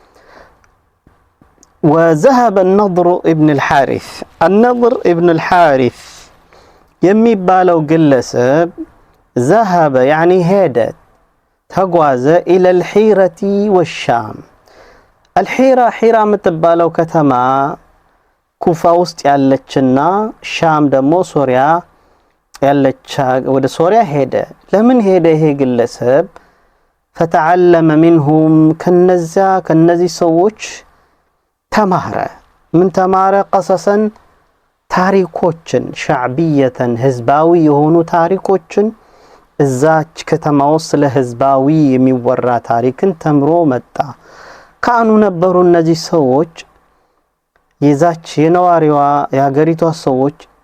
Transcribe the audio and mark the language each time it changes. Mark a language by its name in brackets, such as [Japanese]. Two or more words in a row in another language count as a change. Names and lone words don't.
[Arabic] وذهب النضر ابن الحارث النضر ابن الحارث [Amharic] የሚባለው ግለሰብ [Arabic] ذهب يعني [Amharic] ሄደ ተጓዘ [Arabic] إلى الحيرة والشام الحيرة حيرة [Amharic] የምትባለው ከተማ ኩፋ ውስጥ ያለችና ሻም ደግሞ ሶሪያ ያለች ወደ ሶሪያ ሄደ። ለምን ሄደ ይሄ ግለሰብ? [Arabic] فتعلم منهم [Amharic] ከነዚህ ሰዎች ተማረ። ምን ተማረ? ቀሰሰን ታሪኮችን ሻዕቢየተን ህዝባዊ የሆኑ ታሪኮችን እዛች ከተማ ውስጥ ስለ ህዝባዊ የሚወራ ታሪክን ተምሮ መጣ። ካኑ ነበሩ እነዚህ ሰዎች የዛች የነዋሪዋ የሀገሪቷ ሰዎች